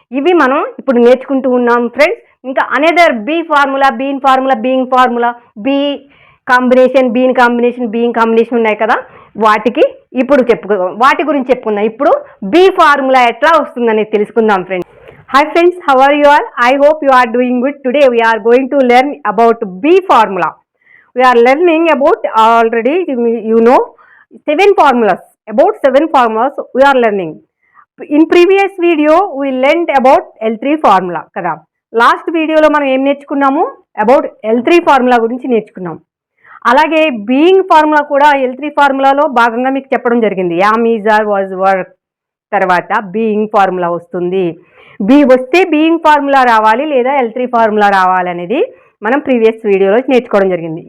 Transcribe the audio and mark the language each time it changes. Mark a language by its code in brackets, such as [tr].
[te] ఇవి మనం ఇప్పుడు నేర్చుకుంటూ ఉన్నాం ఫ్రెండ్స్. ఇంకా another be formula, been formula, being formula, be combination, been combination, being combination ఉన్నాయి కదా, వాటికి ఇప్పుడు వాటి గురించి చెప్పుకుందాం. ఇప్పుడు బీ ఫార్ములా ఎట్లా వస్తుందనేది తెలుసుకుందాం friends. [en] Hi friends, how are you all? I hope you are doing good. Today we are going to learn about B formula. We are learning about already you know 7 formulas. About 7 formulas we are learning. In previous video we learned about L3 formula కదా. [te] Last వీడియోలో మనం ఏం నేర్చుకున్నాము, about L3 formula గురించి నేర్చుకున్నాం. అలాగే being formula కూడా L3 ఫార్ములాలో భాగంగా మీకు చెప్పడం జరిగింది. యామ్, ఈజ్, ఆర్, వాజ్, వర్ తర్వాత బీయింగ్ ఫార్ములా వస్తుంది. బీ వస్తే బీయింగ్ ఫార్ములా రావాలి లేదా L3 ఫార్ములా రావాలి అనేది మనం ప్రీవియస్ వీడియోలో నేర్చుకోవడం జరిగింది.